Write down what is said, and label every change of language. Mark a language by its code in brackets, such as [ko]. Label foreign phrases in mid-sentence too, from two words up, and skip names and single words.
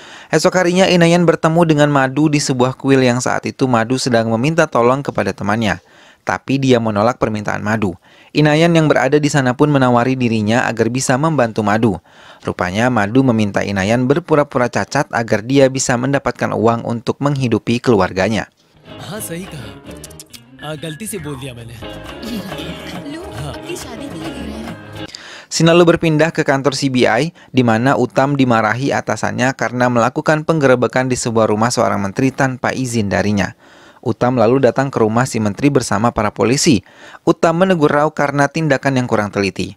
[id] Esok harinya Inayan bertemu dengan Madu di sebuah kuil yang saat itu Madu sedang meminta tolong kepada temannya. Tapi dia menolak permintaan Madu. Inayan yang berada di sana pun menawari dirinya agar bisa membantu Madu. Rupanya Madu meminta Inayan berpura-pura cacat agar dia bisa mendapatkan uang untuk menghidupi keluarganya. [hi] हाँ सही कहा गलती से बोल दिया मैंने लोग अपनी शादी के लिए दे रहे हैं। [id] Scene lalu berpindah ke kantor CBI, di mana Uttam dimarahi atasannya karena melakukan penggerebekan di sebuah rumah seorang menteri tanpa izin darinya. Uttam lalu datang ke rumah si menteri bersama para polisi. Uttam menegur Rao karena tindakan yang kurang teliti.